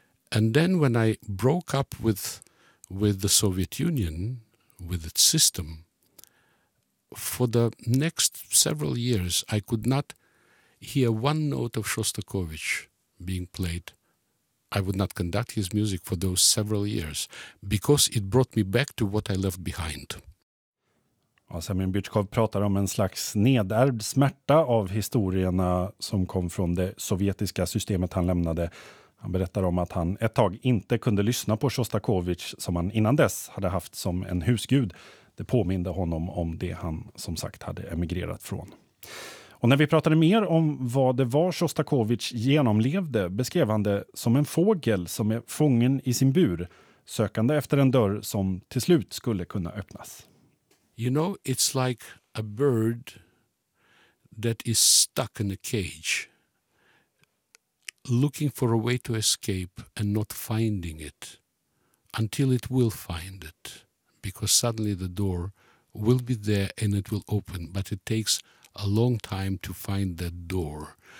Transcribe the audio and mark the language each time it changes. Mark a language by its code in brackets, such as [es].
[en] And then when I broke up with the Soviet Union, with its system, for the next several years, I could not hear one note of Shostakovich being played. I would not conduct his music for those several years because it brought me back to what I left behind. [sv] Semyon Butchkov pratar om en slags nedärvd smärta av historierna som kom från det sovjetiska systemet han lämnade. Han berättar om att han ett tag inte kunde lyssna på Shostakovich, som han innan dess hade haft som en husgud. Det påminde honom om det han som sagt hade emigrerat från. Och när vi pratade mer om vad det var Shostakovich genomlevde, beskrev han det som en fågel som är fången i sin bur, sökande efter en dörr som till slut skulle kunna öppnas. [en] You know, it's like a bird that is stuck in a cage, looking for a way to escape and not finding it. until it will find it, because suddenly the door will be there and it will open, but it takes a long time to find that door.